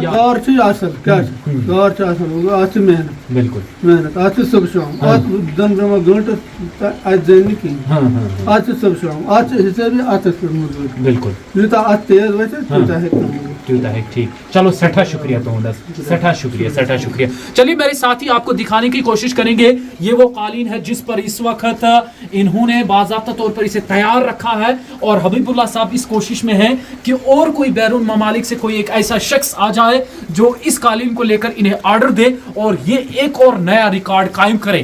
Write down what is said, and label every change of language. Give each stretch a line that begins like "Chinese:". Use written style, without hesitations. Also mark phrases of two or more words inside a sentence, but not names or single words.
Kashmiri: کار چھُ اصل کیٛاہ چھُ کار چھُ اصل اتھ چھِ محنت بالکل محنت اتھ چھِ صبح شام اتھ زن بیٚہمو گٲنٛٹہٕ اتہِ زینہِ نہٕ کِہیٖنۍ اتھ چھِ صبح شام اتھ چھِ حسابی اتھس پٮ۪ٹھ موٚزوٗرۍ بالکل یوٗتاہ اتھ تیز وَتھِ تیوٗتاہ ہیٚکہِ نہٕ تیوٗتاہ ہیٚکہِ ٹھیک. چلو سٹھا شکریہ تہنٛد سٹھا شکریہ.
Urdu: چلیے میرے ساتھی آپ کو دکھانے کی کوشش کریں گے یہ وہ قالین ہے جس پر اس وقت انہوں نے باضابطہ طور پر اسے تیار رکھا ہے اور حبیب اللہ صاحب اس کوشش میں ہیں کہ اور کوئی بیرون ممالک سے کوئی ایک ایسا شخص آ جائے جو اس قالین کو لے کر انہیں آرڈر دے اور یہ ایک اور نیا ریکارڈ قائم کرے.